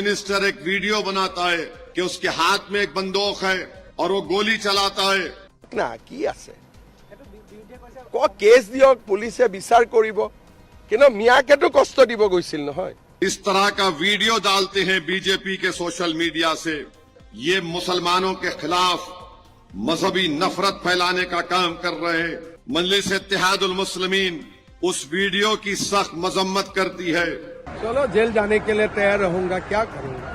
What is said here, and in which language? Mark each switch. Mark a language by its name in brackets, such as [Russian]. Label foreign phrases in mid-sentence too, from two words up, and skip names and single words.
[Hindi] मिनिस्टर एक वीडियो बनाता है कि उसके हाथ में एक बंदूक है और वो गोली चलाता है [Assamese] না কি আছে কেস দিয়ক পুলিচে বিচাৰ কৰিব কিন্তু মিয়াকেতো কষ্ট দিব গৈছিল নহয়। [Hindi] इस तरह का वीडियो डालते हैं बीजेपी के [English] social media [Hindi] से। ये मुसलमानों के खिलाफ मजहबी नफरत फैलाने का काम कर रहे हैं। मजलिस इत्तेहादुल मुस्लिमीन उस वीडियो की सख्त मजम्मत करती है। चलो जेल जाने के लिए तैयार रहूंगा, क्या करूंगा।